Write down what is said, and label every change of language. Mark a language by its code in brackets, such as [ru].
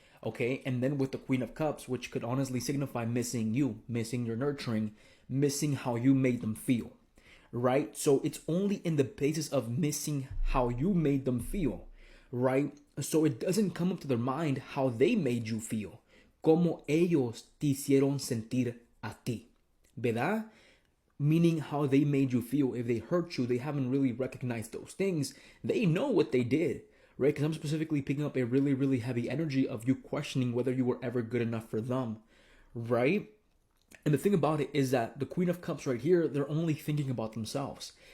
[en] Okay, and then with the Queen of Cups, which could honestly signify missing you, missing your nurturing, missing how you made them feel, right? So it's only in the basis of missing how you made them feel, right? So it doesn't come up to their mind how they made you feel. [es] Como ellos te hicieron sentir a ti, ¿verdad? [en] Meaning how they made you feel. If they hurt you, they haven't really recognized those things. They know what they did, right? Because I'm specifically picking up a really, really heavy energy of you questioning whether you were ever good enough for them, right? And the thing about it is that the Queen of Cups right here, they're only thinking about themselves.